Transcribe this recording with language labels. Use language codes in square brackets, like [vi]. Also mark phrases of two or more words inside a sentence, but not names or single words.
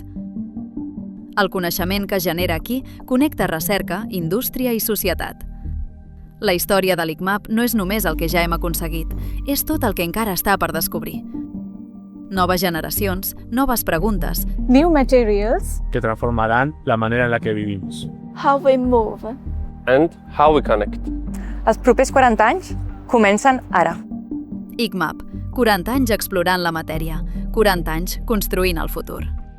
[ca] El coneixement que genera aquí connecta recerca, indústria i societat. La història de l'ICMAP no és només el que ja hem aconseguit, és tot el que encara està per descobrir. Noves generacions, noves preguntes. [en] New materials. [ca] Que transformaran la manera en la que vivimos. [en] How we move. And how we connect. [ca] Els propers 40 anys comencen ara. ICMAP, 40 anys explorant la matèria, 40 anys construint el futur.